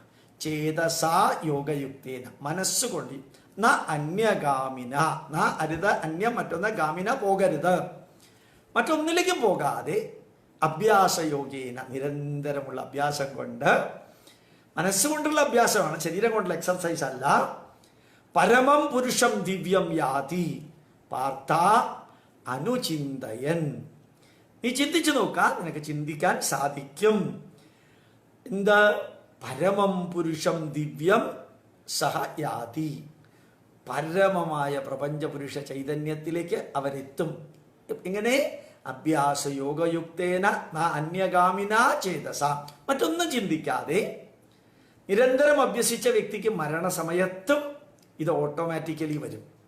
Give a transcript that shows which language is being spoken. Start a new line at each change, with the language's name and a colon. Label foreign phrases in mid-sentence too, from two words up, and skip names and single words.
Sanskrit: ചേതസാ യോഗയുക്തേന, മനസ്സുകൊണ്ട്. ന അന്യഗാമിന,
Malayalam: ന അരുത്, അന്യം മറ്റൊന്ന്, ഗാമിന പോകരുത്, മറ്റൊന്നിലേക്കും പോകാതെ അഭ്യാസയോഗേന, നിരന്തരമുള്ള അഭ്യാസം കൊണ്ട്, മനസ്സുകൊണ്ടുള്ള അഭ്യാസമാണ്, ശരീരം കൊണ്ടുള്ള എക്സർസൈസ് അല്ല.
Sanskrit: പരമം പുരുഷം ദിവ്യം യാതി പാർത്ഥ അനുചിന്തയൻ.
Malayalam: നീ ചിന്തിച്ചു നോക്കാം, നിനക്ക് ചിന്തിക്കാൻ സാധിക്കും. എന്താ?
Sanskrit: പരമം പുരുഷം ദിവ്യം സഹ യാതി,
Malayalam: പരമമായ പ്രപഞ്ച പുരുഷ ചൈതന്യത്തിലേക്ക് അവരെത്തും. എങ്ങനെ?
Sanskrit: അഭ്യാസ യോഗയുക്തേന ന അന്യഗാമിന ചേതസ,
Malayalam: മറ്റൊന്നും ചിന്തിക്കാതെ നിരന്തരം അഭ്യസിച്ച വ്യക്തിക്ക് മരണസമയത്തും ഇത് ഓട്ടോമാറ്റിക്കലി വരും.